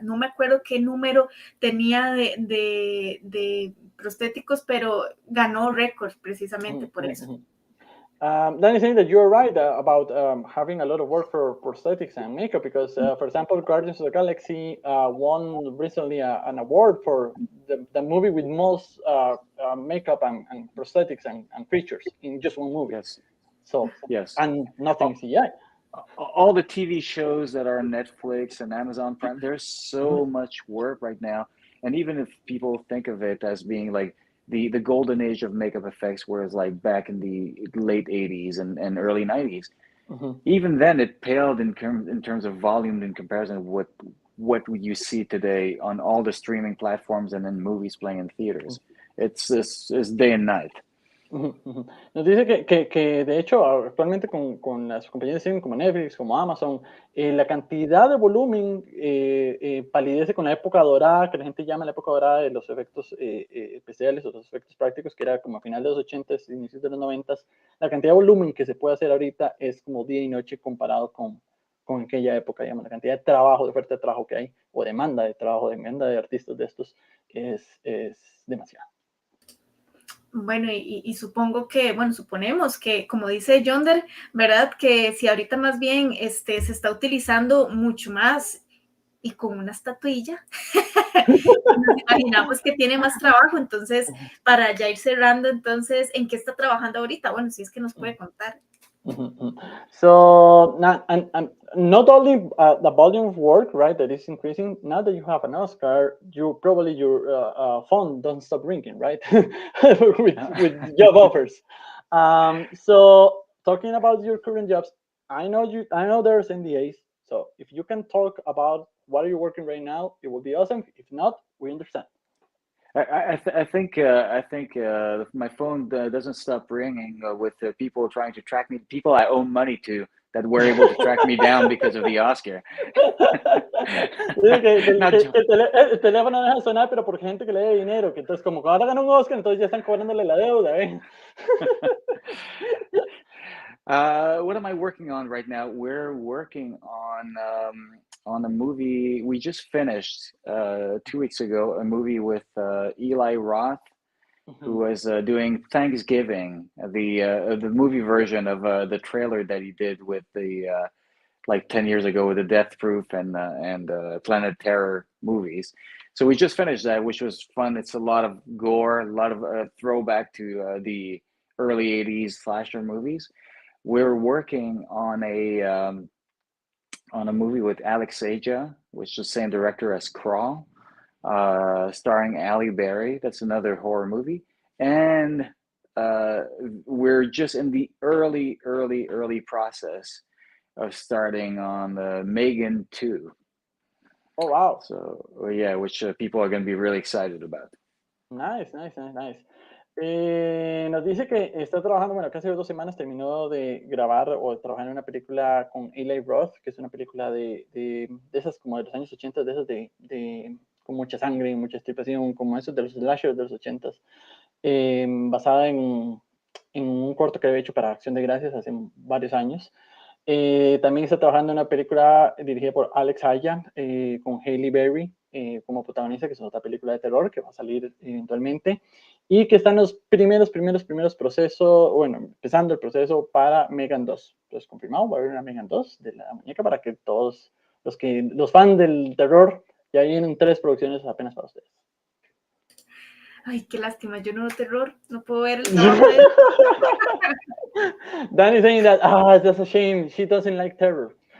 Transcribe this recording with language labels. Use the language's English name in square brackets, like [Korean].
[Spanish] No me acuerdo qué número tenía de prostéticos, pero ganó récord precisamente por eso. [English] Danny saying that you're right about having a lot of work for prosthetics and makeup because, for example, Guardians of the Galaxy won recently an award for the movie with most makeup and prosthetics and features in just one movie. Yes. So, yes. And nothing CGI. All the TV shows that are on Netflix and Amazon Prime, there's so much work right now. And even if people think of it as being like the golden age of makeup effects, whereas like back in the late 80s and early 90s, even then it paled in terms of volume in comparison with what you see today on all the streaming platforms and in movies playing in theaters. It's day and night. [Spanish] Nos dice que de hecho actualmente con las compañías de streaming como Netflix, como Amazon, la cantidad de volumen palidece con la época dorada, que la gente llama la época dorada de los efectos especiales o los efectos prácticos, que era como a final de los 80s, inicios de los 90s. La cantidad de volumen que se puede hacer ahorita es como día y noche comparado con aquella época, digamos, la cantidad de trabajo, de oferta de trabajo que hay, o demanda de trabajo, demanda de artistas de estos, es demasiado. Bueno, y suponemos que, como dice Yonder, ¿verdad? Que si ahorita más bien se está utilizando mucho más y con una estatuilla, nos imaginamos que tiene más trabajo, entonces, para ya ir cerrando, entonces, ¿en qué está trabajando ahorita? Bueno, si es que nos puede contar. [English] So not only the volume of work, right, that is increasing. Now that you have an Oscar, your phone doesn't stop ringing, right, with job offers. So talking about your current jobs, I know there's NDAs. So if you can talk about what are you working right now, it will be awesome. If not, we understand. I think my phone doesn't stop ringing with people trying to track me. People I owe money to that were able to track me down because of the Oscar. [Spanish] El teléfono deja de sonar, pero por gente que le dé dinero, que entonces como ahora ganan un Oscar, entonces ya están cobrándole la deuda, ¿eh? [English] What am I working on right now? We're working on a movie. We just finished 2 weeks ago a movie with Eli Roth, who was doing Thanksgiving, the movie version of the trailer that he did with the like 10 years ago with the Death Proof and Planet Terror movies. So we just finished that, which was fun. It's a lot of gore, a lot of throwback to the early 80s slasher movies. We're working on a movie with Alex Aja, which is the same director as Crawl, starring Halle Berry. That's another horror movie. And we're just in the early process of starting on Megan 2. Oh, wow. So, yeah, which people are going to be really excited about. Nice. [Spanish] Nos dice que está trabajando, bueno, casi 2 semanas terminó de grabar o trabajar en una película con Eli Roth, que es una película de esas como de los años 80, de esas con mucha sangre y mucha estripación, como esos de los slashers de los 80, basada en un corto que había hecho para Acción de Gracias hace varios años. También está trabajando en una película dirigida por Alex Haya, con Halle Berry como protagonista, que es otra película de terror que va a salir eventualmente, y que está en los primeros procesos, bueno, empezando el proceso para Megan 2. Entonces, confirmado, va a haber una Megan 2 de la muñeca para que todos los fans del terror, ya vienen 3 producciones apenas para ustedes. Ay, qué lástima, yo no veo terror, no puedo ver el trabajo de él. [English] Danny saying that, that's a shame, she doesn't like terror.